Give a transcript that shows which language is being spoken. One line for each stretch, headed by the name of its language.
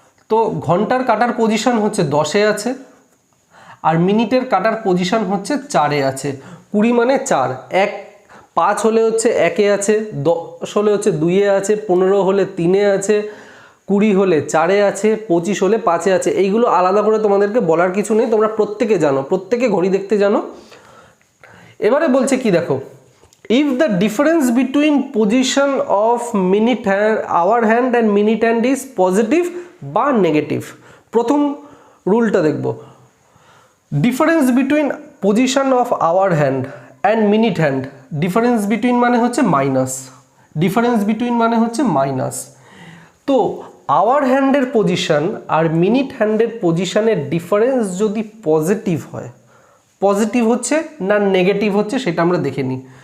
Bangla: তো ঘন্টার কাঁটার পজিশন হচ্ছে 10-এ আছে, আর মিনিটের কাঁটার পজিশন হচ্ছে 4-এ আছে। 20 মানে 4, 5 হলে হচ্ছে 1-এ আছে, 10 হলে হচ্ছে 2-এ আছে, 15 হলে 3-এ আছে, 20 হলে 4-এ আছে, 25 হলে 5-এ আছে। এইগুলো আলাদা করে তোমাদেরকে বলার কিছু নেই, তোমরা প্রত্যেকে জানো, প্রত্যেকে ঘড়ি দেখতে জানো। এবারে বলছে কি দেখো,
English: if the difference between position of minute hand, hour hand and minute hand is positive
Bangla: বা নেগেটিভ। প্রথম রুলটা দেখব, difference between position of our hand and minute hand. Difference between মানে হচ্ছে মাইনাস, ডিফারেন্স বিটুইন মানে হচ্ছে মাইনাস। তো hour হ্যান্ডের position আর minute হ্যান্ডের পজিশনের difference যদি পজিটিভ হয়, পজিটিভ হচ্ছে না নেগেটিভ হচ্ছে সেটা আমরা দেখে নিই।